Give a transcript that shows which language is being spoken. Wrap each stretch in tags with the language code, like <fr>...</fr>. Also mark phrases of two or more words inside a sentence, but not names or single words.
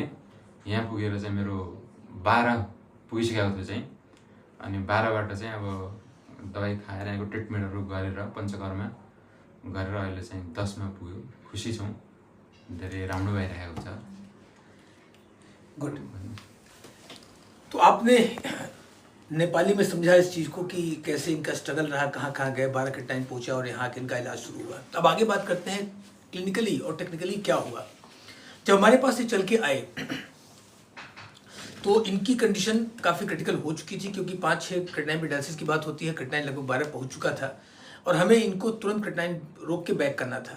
<ne>यहाँ पुगेर चाहिँ मेरो 12 पुगिसकेको थियो चाहिँ। अनि 12बाट चाहिँ अब दबाई खाएर यहाँको ट्रिटमेन्टहरू गरेर पञ्चकर्मा गरेर अहिले चाहिँ 10मा पुग्यो। खुसी छौँ, धेरै राम्रो भइरहेको छ। गुड।</ne> <hi>तो आपने नेपाली में समझा इस चीज़ को कि कैसे इनका स्ट्रगल रहा, कहाँ कहाँ गए, 12 के टाइम पहुँचा और यहाँ के इनका इलाज शुरू हुआ। अब आगे बात करते हैं क्लिनिकली और टेक्निकली क्या हुआ। जब हमारे पास ये चल के आए तो इनकी कंडीशन काफ़ी क्रिटिकल हो चुकी थी, क्योंकि 5-6 क्रिएटिनिन पे डायलिसिस की बात होती है, क्रिएटिनिन लगभग 12 पहुँच चुका था और हमें इनको तुरंत क्रिएटिनिन रोक के बैक करना था।</hi>